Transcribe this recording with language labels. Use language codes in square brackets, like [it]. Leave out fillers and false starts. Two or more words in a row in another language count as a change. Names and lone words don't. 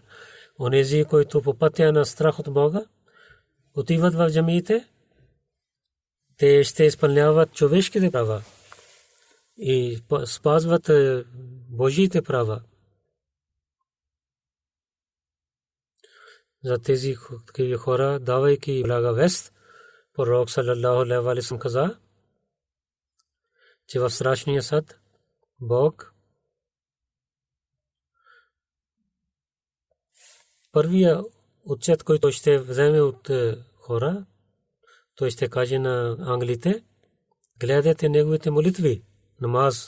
[bg] Онези, които по пътя на страх от Бога, отиват в джамиите, те ще изпълняват човешките права и спазват Божиите права. За тези хора, давайки блага вест, пророк [ar] صلى الله عليه وسلم [bg] каза, че в страшния съд Бог първия отчет, който ще вземе от хора, той ще каже на ангелите, гледайте неговите молитви, намаз.